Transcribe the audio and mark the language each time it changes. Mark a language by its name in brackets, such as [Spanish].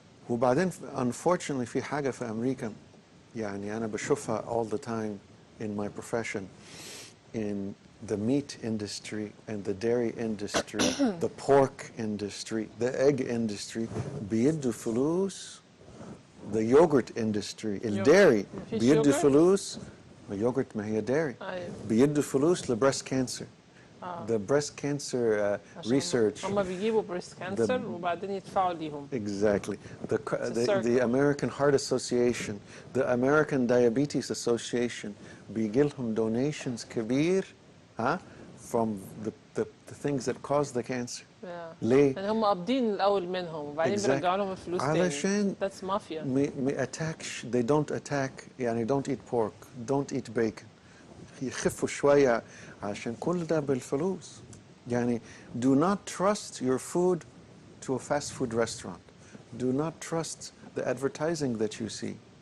[Arabic] وبعدين [English] unfortunately [Arabic] في حاجة في أمريكا يعني أنا بشوفها [English] all the time in my profession in the meat industry and the dairy industry, the pork industry, the egg industry [Arabic] بيدوا فلوس. [English] The yogurt industry, الدairy [Arabic] بيدوا فلوس. اليوغurt ما هي dairy. بيدوا فلوس لبريست كانسر. [English] The breast cancer research. [Arabic] هم بيجيبوا [English] breast cancer [Arabic] وبعدين يدفعوا ليهم. [English] Exactly. The American Heart Association, the American Diabetes Association [Arabic] بيجي لهم [English] donations [Arabic] كبير [English] from the things that cause the cancer. [Arabic] ليه؟ يعني هم قابضين الأول منهم وبعدين بيرجعوا لهم الفلوس تاني. علشان [English] that's mafia. they don't attack [Arabic] يعني [English] don't eat pork, don't eat bacon. [Arabic] يخفوا شوية عشان كل ده بالفلوس. يعني [English] do not trust your food to a fast food restaurant. Do not trust the advertising that you see.